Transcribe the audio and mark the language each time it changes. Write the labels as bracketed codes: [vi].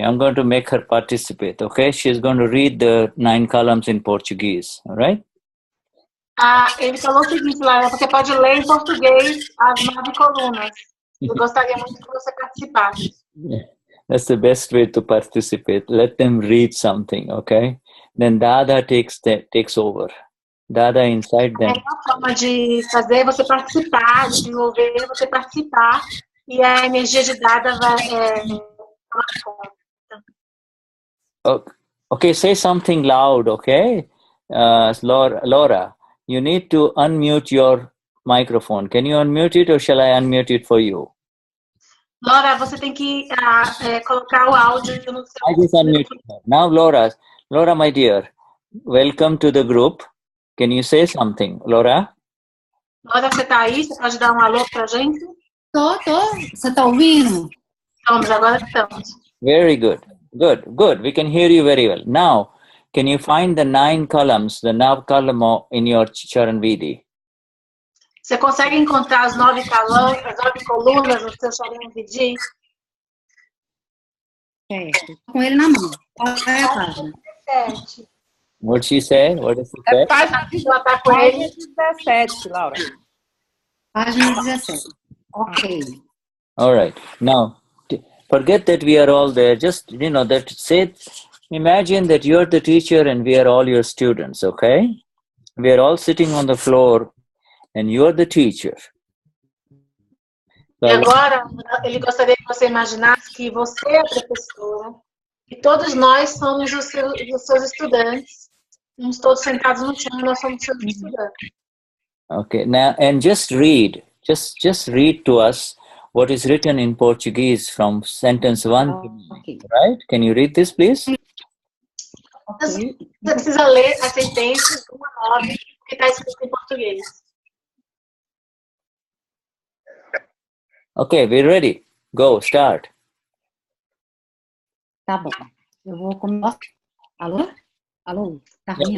[en] I'm going to make her participate, okay? She's going to read the 9 columns in Portuguese, all right? [pt] Ele falou o seguinte, Lara, você pode ler em português as 9 colunas. Eu gostaria muito que você participasse. [en] Yeah, that's the best way to participate. Let them read something, okay? Then Dada takes over. Dada inside them. [pt] É uma forma de fazer você participar, de desenvolver você participar, e a energia de Dada vai tomar conta. [en] Okay, say something loud, okay? Laura, you need to unmute your microphone. Can you unmute it or shall I unmute it for you? [pt] Laura, você tem que colocar o áudio no seu... [en] I just unmuted her. Now, Laura, my dear, welcome to the group. Can you say something, Laura? [pt] Laura, você tá aí? Você pode dar um alô pra gente? Tô. Você tá ouvindo? Estamos, agora estamos. [en] Very good. Good, good. We can hear you very well. Now, can you find the 9 columns, the nav column in your Charan Vidi? [pt] Você consegue encontrar as 9 colunas no seu Charan Vidi? Certo. Com ele na mão. Qual é a página? 17. [en] What she say? What does she say? [pt] É página Página 17, Laura. Página 17. Ok. [en] All right. Now, forget that we are all there. Just, that say, imagine that you're the teacher and we are all your students, okay? We are all sitting on the floor and you're the teacher. [pt] E agora, ele gostaria que você imaginasse que você é a professora e todos nós somos os seus estudantes. Estamos todos sentados no chão e nós somos seus estudantes. [en] Okay. Now, and just read. Just read to us what is written in Portuguese from sentence 1 to 9, [pt] Ok. [en] right? Can you read this, please? [pt] Você precisa ler as sentenças 1 a 9 que está escrito em português. [en] Okay, we're ready. Go, start. [pt] Tá bom. Eu vou começar. Alô? Alô? Tá ruim a